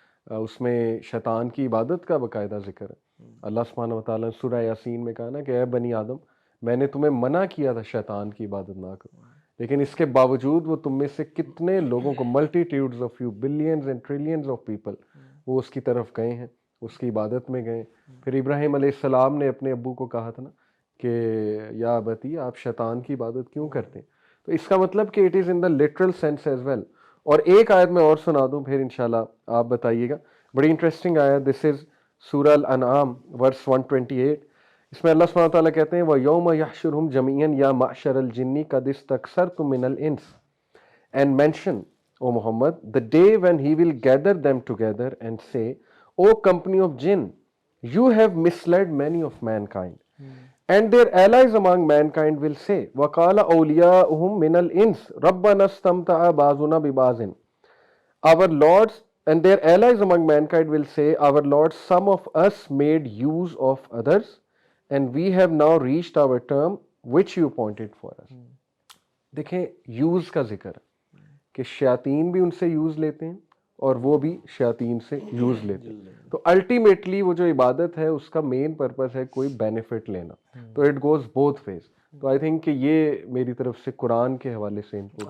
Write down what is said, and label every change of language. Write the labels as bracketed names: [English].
[Urdu] اس میں شیطان کی عبادت کا باقاعدہ ذکر ہے. اللہ سبحانہ وتعالیٰ نے سورہ یاسین میں کہا نا کہ اے بنی آدم, میں نے تمہیں منع کیا تھا شیطان کی عبادت نہ کرو, لیکن اس کے باوجود وہ تم میں سے کتنے لوگوں کو, [English] multitudes of you, billions and trillions of people, [Urdu] وہ اس کی طرف گئے ہیں, اس کی عبادت میں گئے. پھر ابراہیم علیہ السلام نے اپنے ابو کو کہا تھا نا کہ [Arabic] یا ابتی [Urdu] آپ شیطان کی عبادت کیوں کرتے ہیں. تو اس کا مطلب کہ [English] It is in the literal sense as well. [Urdu] اور ایک آیت میں اور سنا دوں, پھر انشاءاللہ آپ بتائیے گا. بڑی انٹرسٹنگ آیت, [English] This is سورہ الانعام verse 128. [Urdu] اس میں اللہ سبحانہ وتعالیٰ کہتے ہیں [Arabic] وَيَوْمَ يَحْشُرُهُمْ جَمِيعًا يَا مَعْشَرَ الْجِنِّ قَدِ اسْتَكْثَرْتُم مِّنَ الْإِنسِ, [English] and mention, O Muhammad, the day when he will gather them together and say, O company of jinn, you have misled many of mankind. And their allies among mankind will say, [Arabic] وَقَالَ أَوْلِيَاؤُهُم مِّنَ الْإِنسِ رَبَّنَا اسْتَمْتَعَ بَعْضُنَا بِبَعْضٍ. [English] Our lords and their allies among mankind will say, our lords, some of us made use of others, and we have now reached our term which you appointed for us. [Urdu] دیکھیں use کا ذکر ہے کہ شیاطین بھی ان سے use لیتے ہیں اور وہ بھی شیاطین سے یوز لیتے. تو الٹیمیٹلی وہ جو عبادت ہے اس کا مین پرپز ہے کوئی بینیفٹ لینا. تو [English] It goes both ways. [Urdu] تو [English] I think [Urdu] کہ یہ میری طرف سے قرآن کے حوالے سے انپوٹ ہے